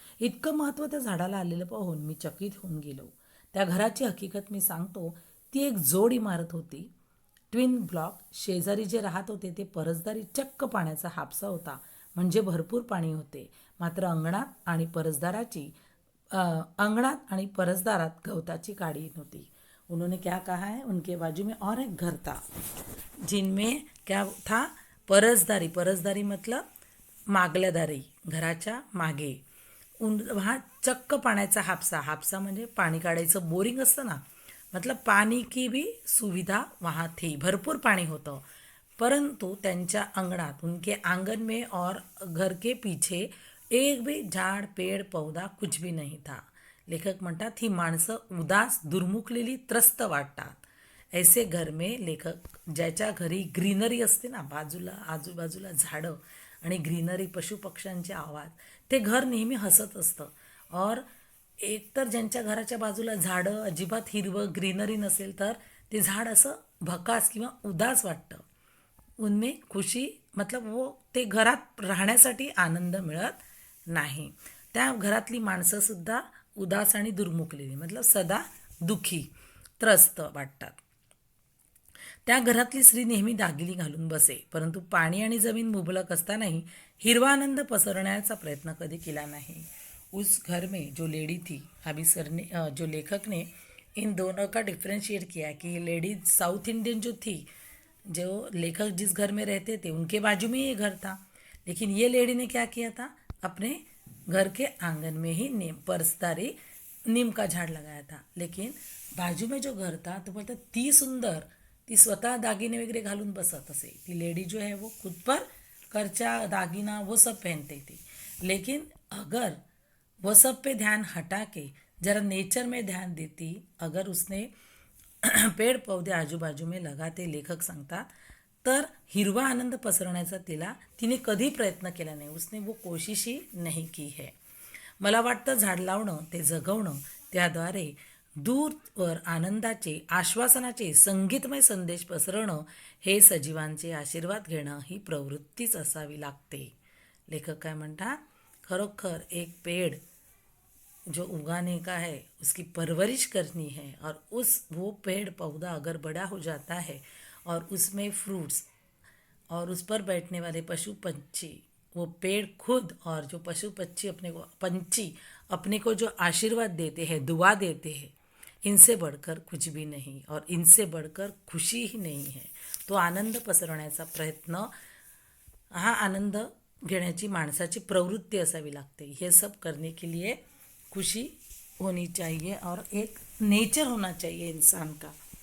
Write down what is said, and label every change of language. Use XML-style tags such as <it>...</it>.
<mr>इतकं महत्त्व त्या झाडाला आलेलं पाहून मी चकित होऊन गेलो. त्या घराची हकीकत मी सांगतो. ती एक जोड इमारत होती, ट्विन ब्लॉक. शेजारी जे राहत होते ते परसदारी चक्क पाण्याचा हापसा होता, म्हणजे भरपूर पाणी होते. मात्र अंगणात आणि परसदारात गवताची काडी नव्हती.</mr> <hi>उन्होंने क्या कहा है, उनके बाजू में और एक घर था जिनमें क्या था, परसदारी.</hi> <mr>परसदारी मतलब मागल्या दारी, घराच्या मागे. वहाँ चक्क पाण्याचा हापसा म्हणजे पाणी काढायचं बोरिंग असतं ना,</mr> <hi>मतलब पानी की भी सुविधा वहाँ थी.</hi> <mr>भरपूर पाणी होतं. परंतु त्यांच्या अंगणात,</mr> <hi>उनके आंगन में और घर के पीछे एक भी झाड पेड़ पौधा कुछ भी नहीं था.</hi> <mr>लेखक म्हणतात ही माणसं उदास, दुर्मुखलेली, त्रस्त वाटतात.</mr> <hi>ऐसे घर में</hi> <mr>लेखक, ज्याच्या घरी ग्रीनरी असते ना, बाजूला आजूबाजूला झाडं आणि ग्रीनरी, पशुपक्ष्यांचे आवाज, ते घर नेहमी हसत असतं. और एकतर ज्यांच्या घराच्या बाजूला झाडं, अजिबात हिरवं ग्रीनरी नसेल तर ते झाड असं भकास किंवा उदास वाटतं.</mr> <hi>उनमें खुशी मतलब वो</hi> <mr>ते घरात राहण्यासाठी आनंद मिळत नाही. त्या घरातली माणसंसुद्धा उदास आणि दुर्मुखलेली, मतलब सदा दुखी, त्रस्त वाटतात. त्या घरातली स्त्री नेहमी दागिली घालून बसे, परंतु पाणी आणि जमीन मुबलक असतानाही हिरवा आनंद पसरण्याचा प्रयत्न कधी केला नाही.</mr> <hi>उस घर में जो लेडी थी, अभी सर ने जो लेखक ने इन दोनों का डिफ्रेंशिएट किया कि ये लेडी साउथ इंडियन जो थी, जो लेखक जिस घर में रहते थे उनके बाजू में ये घर था, लेकिन ये लेडी ने क्या किया था, अपने घर के आंगन में ही परसदारी नीम का झाड़ लगाया था. लेकिन बाजू में जो घर था तो बोलता</hi> <mr>ती सुंदर, ती स्वतः दागिने वगैरे घालून बसत असे.</mr> <hi>ती लेडी जो है वो खुद पर कर्चा दागिना वो सब पहनती थी. लेकिन अगर वो सब पे ध्यान हटा के जरा नेचर में ध्यान देती, अगर उसने पेड़ पौधे आजूबाजू में लगाते,</hi> <mr>लेखक सांगतात, तर हिरवा आनंद पसरण्याचा तिने कधी प्रयत्न केला नाही.</mr> <hi>उसने वो कोशिशही नाही की है.</hi> <mr>मला वाटतं झाड लावणं, ते जगवणं, त्याद्वारे दूरवर आनंदाचे, आश्वासनाचे संगीतमय संदेश पसरवणं, हे सजीवांचे आशीर्वाद घेणं ही प्रवृत्तीच असावी लागते. लेखक काय म्हणतात,</mr> <hi>खरोखर एक पेड़ जो उगाने का है उसकी परवरिश करनी है, और वो पेड़ पौधा अगर बड़ा हो जाता है और उसमें फ्रूट्स और उस पर बैठने वाले पशु पंछी, वो पेड़ खुद और जो पशु पंछी अपने को जो आशीर्वाद देते हैं, दुआ देते हैं, इनसे बढ़कर कुछ भी नहीं और इनसे बढ़कर खुशी ही नहीं है.</hi> <mr>तो आनंद पसरवण्याचा प्रयत्न, हा आनंद घेण्याची माणसाची प्रवृत्ती असावी लागते.</mr> <hi>ये सब करने के लिए खुशी होनी चाहिए और एक नेचर होना चाहिए इंसान का.</hi>